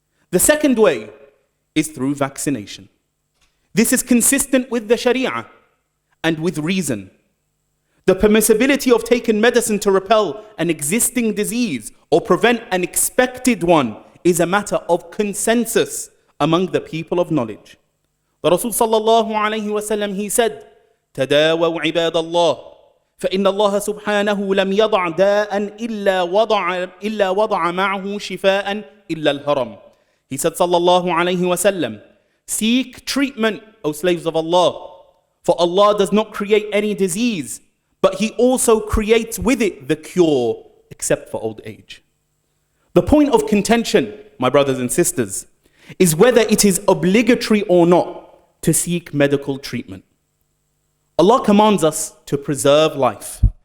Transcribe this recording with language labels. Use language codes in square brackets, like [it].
[en] The second way is through vaccination. This is consistent with the Sharia and with reason. The permissibility of taking medicine to repel an existing disease or prevent an expected one is a matter of consensus among the people of knowledge. [ar] The Rasul sallallahu alayhi wa sallam, he said, تَدَاوَوْا عِبَادَ اللَّهِ فإن الله سبحانه لم يضع داء إلا وضع معه شفاء إلا الهرم. [en] He said sallallahu alayhi wa sallam, seek treatment, O slaves of Allah, for Allah does not create any disease, but He also creates with it the cure, except for old age. The point of contention, my brothers and sisters, is whether it is obligatory or not to seek medical treatment. Allah commands us to preserve life,